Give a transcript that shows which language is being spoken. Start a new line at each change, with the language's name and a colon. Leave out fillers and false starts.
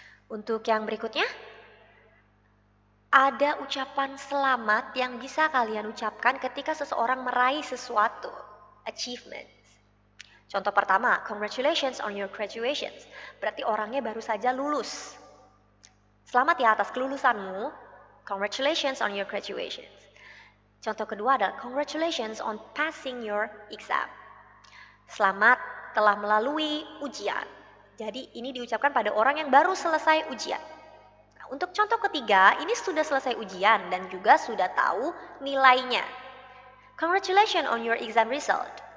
Indonesian: Untuk yang berikutnya, ada ucapan selamat yang bisa kalian ucapkan ketika seseorang meraih sesuatu, achievement. Contoh pertama,
English: congratulations on your graduations.
Indonesian: Berarti orangnya baru saja lulus. Selamat ya atas kelulusanmu.
English: Congratulations on your graduations.
Indonesian: Contoh kedua adalah
English: congratulations on passing your exam.
Indonesian: Selamat telah melalui ujian. Jadi ini diucapkan pada orang yang baru selesai ujian. Nah, untuk contoh ketiga, ini sudah selesai ujian dan juga sudah tahu nilainya.
English: Congratulations on your exam result.